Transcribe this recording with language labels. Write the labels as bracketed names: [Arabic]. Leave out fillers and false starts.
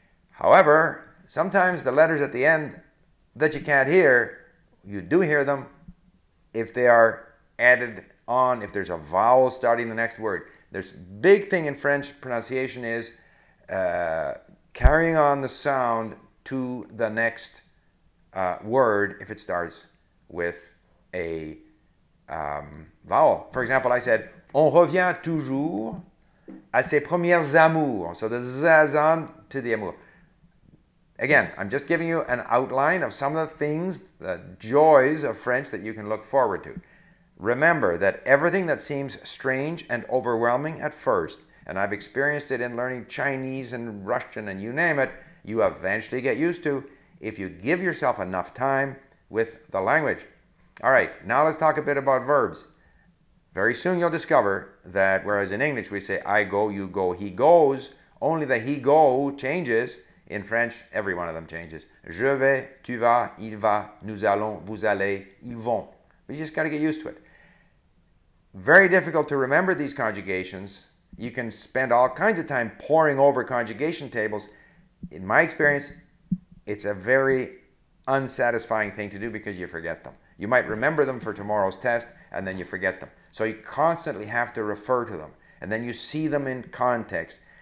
[English] However, sometimes the letters at the end that you can't hear, you do hear them if they are added on, if there's a vowel starting the next word. There's big thing in French pronunciation is carrying on the sound to the next word if it starts with a vowel. For example, I said, [French] on revient toujours à ses premières amours. [English] So the z on to the amour. Again, I'm just giving you an outline of some of the things, the joys of French that you can look forward to. Remember that everything that seems strange and overwhelming at first, and I've experienced it in learning Chinese and Russian and you name it, you eventually get used to if you give yourself enough time with the language. All right, now let's talk a bit about verbs. Very soon you'll discover that whereas in English we say I go, you go, he goes, only the he go changes. In French, every one of them changes. [French] Je vais, tu vas, il va, nous allons, vous allez, ils vont. [English] But you just got to get used to it. Very difficult to remember these conjugations. You can spend all kinds of time poring over conjugation tables. In my experience, it's a very unsatisfying thing to do because you forget them. You might remember them for tomorrow's test and then you forget them. So you constantly have to refer to them and then you see them in context.